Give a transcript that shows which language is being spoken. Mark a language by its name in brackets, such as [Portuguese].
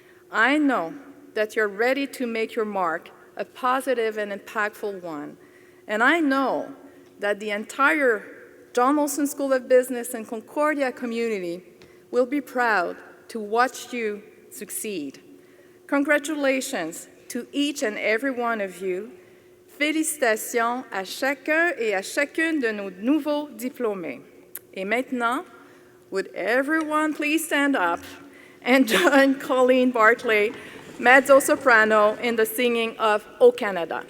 [English] I know that you're ready to make your mark a positive and impactful one. And I know that the entire John Molson School of Business and Concordia community will be proud to watch you succeed. Congratulations to each and every one of you. [French] Félicitations à chacun et à chacune de nos nouveaux diplômés. Et maintenant, [English] would everyone please stand up and join Colleen Bartley, mezzo-soprano, in the singing of O Canada.